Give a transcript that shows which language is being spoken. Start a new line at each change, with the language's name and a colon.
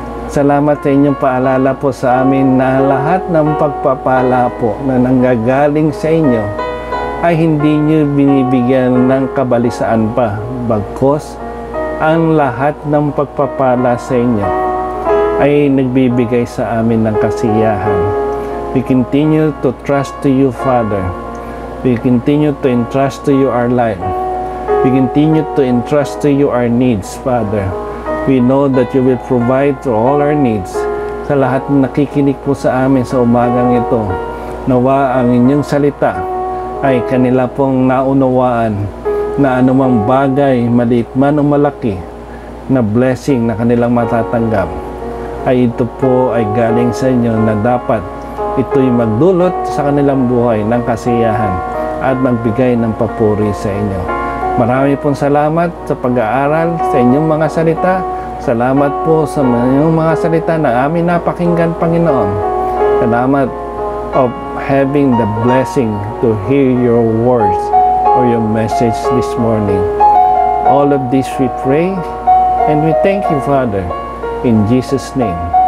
Filipino: Salamat sa inyong paalala po sa amin na lahat ng pagpapala po na nanggagaling sa inyo ay hindi nyo binibigyan ng kabalisaan pa, bagkus ang lahat ng pagpapala sa inyo ay nagbibigay sa amin ng kasiyahan.
English: We continue to trust to you, Father. We continue to entrust to you our life. We continue to entrust to you our needs, Father. We know that you will provide for all our needs.
Filipino: Sa lahat ng nakikinig po sa amin sa umagang ito, nawa ang inyong salita ay kanila pong naunawaan na anumang bagay, maliit man o malaki, na blessing na kanilang matatanggap, ay ito po ay galing sa inyo na dapat ito'y magdulot sa kanilang buhay ng kasiyahan at magbigay ng papuri sa inyo. Marami pong salamat sa pag-aaral sa inyong mga salita. Salamat po sa inyong mga salita na amin napakinggan, Panginoon.
English: Salamat of having the blessing to hear your words or your message this morning. All of this we pray and we thank you, Father, in Jesus' name.